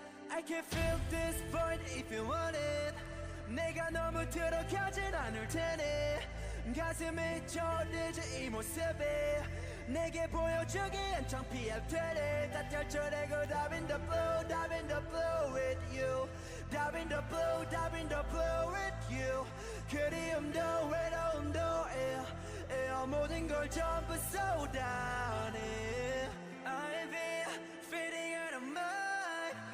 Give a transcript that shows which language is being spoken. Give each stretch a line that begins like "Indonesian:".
English: I can feel this void if you want it.
Korean: 내가 너무 들어가진 않을 테니 가슴이 저리지 이 모습이 내게 보여주기엔 창피할 테니 다 펼쳐내고
English: dive in the blue, dive in the blue with you. Dive in the blue, dive in the blue with you.
Korean: 그리움도 외로움도 모든 걸 전부 쏟아내.
English: I'll be fading out of mind.